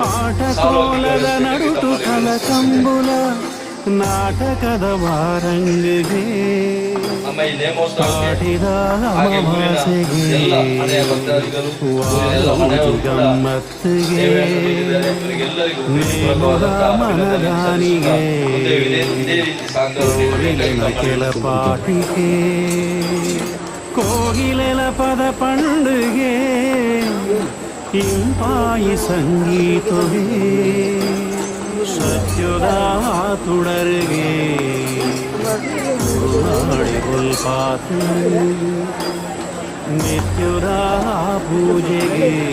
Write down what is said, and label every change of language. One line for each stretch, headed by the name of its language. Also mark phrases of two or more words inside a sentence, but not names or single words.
Tulu: ನಡುಟು ಕಲಕಂಬುಲ ನಾಟಕದ ವಾರಂಗಿಗೆ
Kannada: ನಮ್ಮ ಈ ನೇಮೋತ್ಸವಕ್ಕೆ ಹಾಗೆ ಊರಿನ ಎಲ್ಲ ಮನೆಯ ಭಕ್ತಾದಿಗಳು ಎಲ್ಲ ಮನೆಯವರು ಕೂಡ ಸೇವೆಯನ್ನು ನೀಡಿದ್ದಾರೆ. ಇವರಿಗೆಲ್ಲರಿಗೂ ಇದೇ ರೀತಿ
Tulu: ಕೆಲ ಪಾಟಿಗೆ ಕೋಗಿಲೆಲ ಪದ ಪಂಡುಗೆ ಇಂಪಾಯಿ ಸಂಗೀತವೇ ಸತ್ಯುದ ತುಡರಿಗೆ ಪಾತು ನಿತ್ಯುದ ಪೂಜೆಗೆ